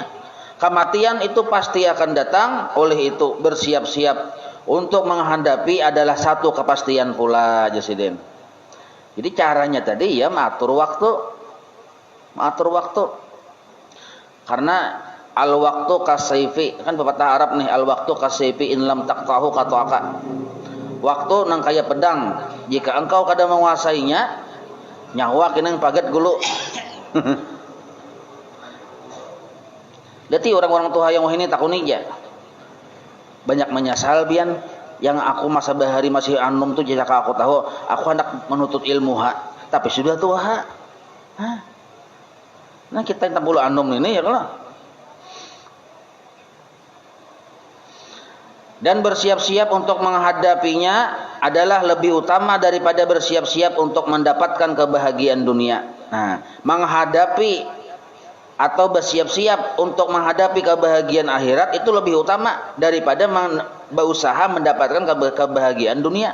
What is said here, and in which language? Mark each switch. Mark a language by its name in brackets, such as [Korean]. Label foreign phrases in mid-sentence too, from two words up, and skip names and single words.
[Indonesian] Kematian itu pasti akan datang, oleh itu bersiap-siap untuk menghadapi adalah satu kepastian pula, Jasidin. Jadi caranya tadi ya mengatur waktu. Karena [Arabic] الوقت كالسيف, [Indonesian] kan pepatah Arab nih, [Arabic] الوقت كالسيف إن لم تقطعه قطعك. [Banjar] Waktu nang kaya pedang, jika engkau kada menguasainya, nyawa kena paget gulu. [Indonesian] Jadi orang-orang tua yang ini takuni aja. [Banjar] Banyak menyesal bian. Yang aku masa bahari masih anum tuh jika aku tahu aku hendak menuntut ilmu tapi sudah tua. Nah kita yang bulu anum ini ya kalau. [Indonesian] Dan bersiap-siap untuk menghadapinya adalah lebih utama daripada bersiap-siap untuk mendapatkan kebahagiaan dunia. Nah, menghadapi atau bersiap-siap untuk menghadapi kebahagiaan akhirat itu lebih utama daripada berusaha mendapatkan kebahagiaan dunia.